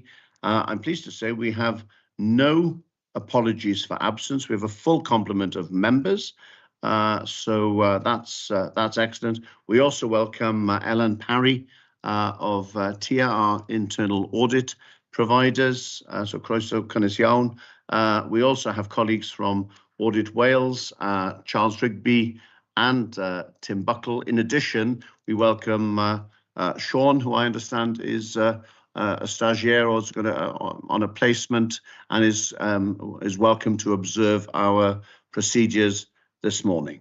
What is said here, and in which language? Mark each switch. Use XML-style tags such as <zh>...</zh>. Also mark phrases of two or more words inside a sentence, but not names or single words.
<en>I'm pleased to say we have no apologies for absence. We have a full complement of members, so that's excellent. We also welcome Ellen Parry of TIA, our internal audit providers, so</en> <cy>croeso cynnes iawn.</cy> <en>We also have colleagues from Audit Wales, Charles Rigby and Tim Buckle. In addition, we welcome Sean, who I understand is a stagiaire or is going to on a placement and is welcome to observe our procedures this morning.</en>